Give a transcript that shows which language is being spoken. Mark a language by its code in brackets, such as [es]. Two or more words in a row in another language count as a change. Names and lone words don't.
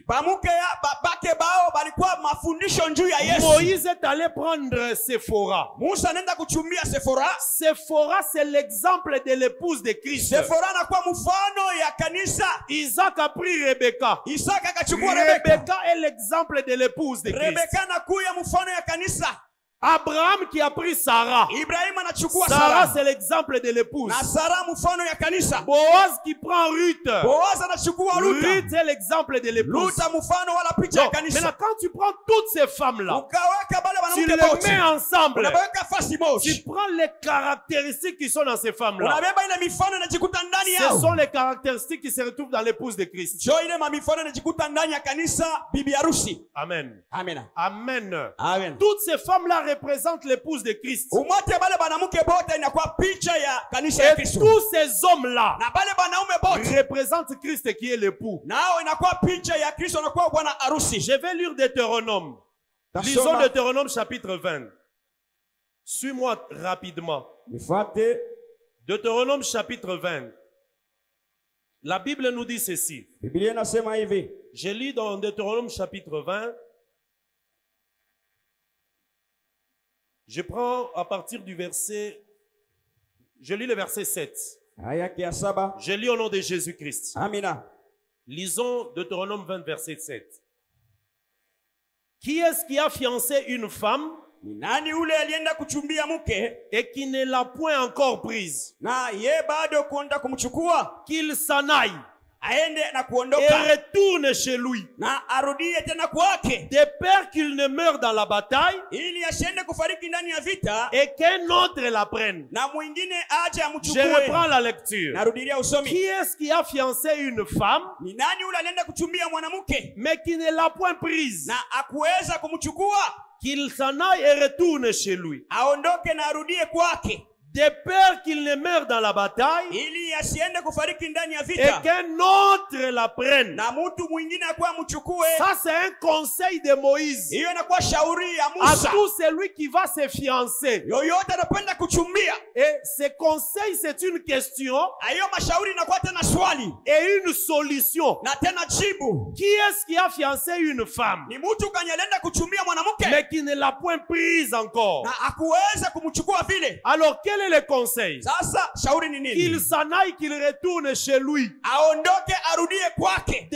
[sw] Bamuke ya babake bao balikuwa mafundisho juu ya Yesu. [fr] Moïse est allé prendre Séphora. [sw] Musa nenda kuchumbia Sephora. [fr] Séphora, c'est l'exemple de l'épouse de Christ. [sw] Sephora anakuwa mfano ya kanisa. [fr] Isaac a pris Rebecca. [sw] Isaka akachukua Rebeka. [fr] Rebecca est l'exemple de l'épouse de Christ. [sw] Rebeka anakuya mfano ya kanisa. [fr] Abraham qui a pris Sarah. [sw] Ibrahim anachukua [fr] Sarah, [sw] Sara. [fr] c'est l'exemple de l'épouse. [sw] Na Sara mfano ya kanisa. [fr] Boaz qui prend Ruth. [sw] Boaz anachukua Ruta. [fr] Ruth est l'exemple de l'épouse. [sw] Ruta mfano wala picha ya [fr] Donc, maintenant, [sw] kanisa. [fr] quand tu prends toutes ces femmes-là, [sw] Ukaweka bale [fr] tu [sw] wanamke [fr] les [sw] bote. [fr] mets ensemble, [sw] Unaweka fasi [fr] tu [sw] moja. [fr] prends les caractéristiques qui sont dans ces femmes-là. [sw] Unabeba ile mifano inajikuta ndani [fr] Ce [sw] yao. [fr] sont les caractéristiques qui se retrouvent dans l'épouse de Christ. [sw] Jo ile mamifano inajikuta ndani ya kanisa bibi harusi. [fr] Amen. [sw] Amina. [fr] Amen. Amen. Toutes ces femmes-là représentent l'épouse de Christ. [sw] Umote bale banamuke bote inakuwa picha ya kanisa ya [fr] Et [sw] Kristo. [fr] tous ces hommes-là [sw] Na bale banaume bote [fr] représentent Christ qui est l'époux. [sw] nao inakuwa picha ya Kristo anakuwa bwana harusi. [fr] Je vais lire Deutéronome. Lisons [sw] Tasoma. [fr] Deutéronome chapitre 20. Suis-moi rapidement. [sw] Nifuate. [fr] Deutéronome chapitre 20. La Bible nous dit ceci. [sw] Biblia inasema hivi. [fr] Je lis dans Deutéronome chapitre 20. Je prends à partir du verset, je lis le verset 7. [sw] Aya ya 7. [fr] Je lis au nom de Jésus-Christ. [sw] Amina. [fr] Lisons Deutéronome 20, verset 7. Qui est-ce qui a fiancé une femme [sw] Ni nani ule alienda kuchumbia mke [fr] et qui ne l'a point encore prise? [sw] na ye bado kwenda kumchukua [fr] Qu'il s'en aille [sw] aende na [fr] et [sw] kuondoka [fr] retourne chez lui, [sw] na arudie tena kwake [fr] de peur qu'il ne meure dans la bataille [sw] ili asiende kufariki ndani ya vita [fr] et qu'un autre la prenne. [sw] na mwingine aje [fr] Je [sw] amchukue. [fr] reprends la lecture. [sw] Narudilia usomi. [fr] Qui est-ce qui a fiancé une femme [sw] Ni nani ule alienda kuchumbia mwanamke [fr] mais qui ne l'a point prise? [sw] na akuweza kumchukua [fr] Qu'il s'en aille et retourne chez lui, [sw] aondoke na arudie kwake [fr] de peur qu'il ne meure dans la bataille [sw] ili asiende kufariki ndani ya [fr] et [sw] vita [fr] qu'un autre la prenne. [sw] na mtu mwingine akuwa amchukue. [fr] Ça, c'est un conseil de Moïse [sw] Hiyo inakuwa shauri ya [fr] à [sw] Musa. [fr] tout celui qui va se fiancer. [sw] Yoyote anapenda kuchumbia, [fr] Et ce conseil, c'est une question [sw] hayo mashauri inakuwa tena swali [fr] et une solution. [sw] na tena jibu. [fr] Qui est-ce qui a fiancé une femme [sw] Ni mtu kanye alienda kuchumbia mwanamke [fr] mais qui ne l'a point prise encore? [sw] na akuweza kumchukua vile. [fr] Alors, quel est le conseil? [sw] Sasa shauri ni [fr] Qu'il [sw] nini? [fr] s'en aille, qu'il retourne chez lui, [sw] Aondoke arudie kwake